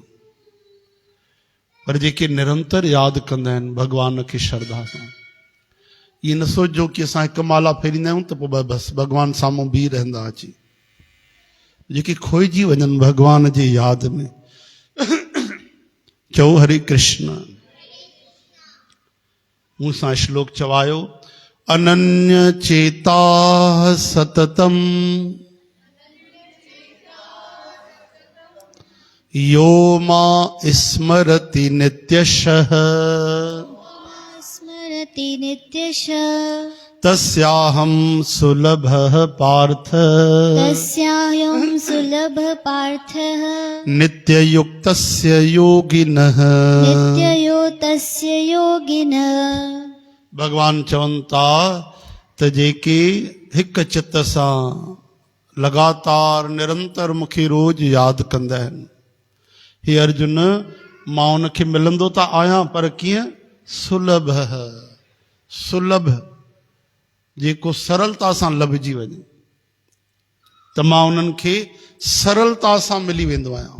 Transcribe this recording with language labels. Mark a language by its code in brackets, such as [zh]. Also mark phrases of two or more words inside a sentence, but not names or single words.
[sd] पर जेके निरंतर यादि कंदा आहिनि भगवान खे श्रद्धा सां, [hi] ये न सोचो कि [sd] असां हिकु माला फेरींदा आहियूं त पोइ बसि भगवान साम्हूं बीह रहंदा अची। जेके खोइजी वञनि भगवान जे यादि में, चओ हरे कृष्ण। मूं सां श्लोक चवायो, [sa] अनन्य चेता सततम यो मां स्मरति नित्यशः स्मरति नित्यशः तस्याहं सुलभः पार्थ तस्याहं सुलभः पार्थः नित्ययुक्तस्य योगिनः नित्ययो तस्य योगिनः। [sd] भगवान चवनि था त जेके हिकु चित सां लगातार निरंतर मूंखे रोज यादि कंदा आहिनि, हे अर्जुन मां उनखे मिलंदो त आहियां पर कीअं? सुलभ सुलभ, जेको सरलता सां लभजी वञे त मां उन्हनि खे सरलता सां मिली वेंदो आहियां।